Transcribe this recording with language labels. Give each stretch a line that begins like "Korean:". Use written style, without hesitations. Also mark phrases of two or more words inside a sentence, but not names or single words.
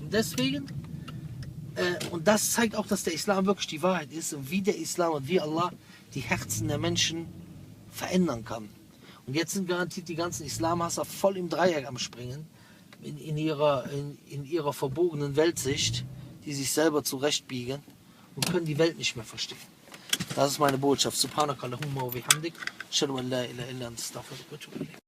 German: Und deswegen, und das zeigt auch, dass der Islam wirklich die Wahrheit ist und wie der Islam und wie Allah die Herzen der Menschen verändern kann. Und jetzt sind garantiert die ganzen Islamhasser voll im Dreieck am Springen, in ihrer verbogenen Weltsicht, die sich selber zurechtbiegen und können die Welt nicht mehr verstehen. Das ist meine Botschaft.
Arabic: سبحانك اللهم وبحمدك أشهد أن لا إله إلا أنت أستغفرك وأتوب إليك.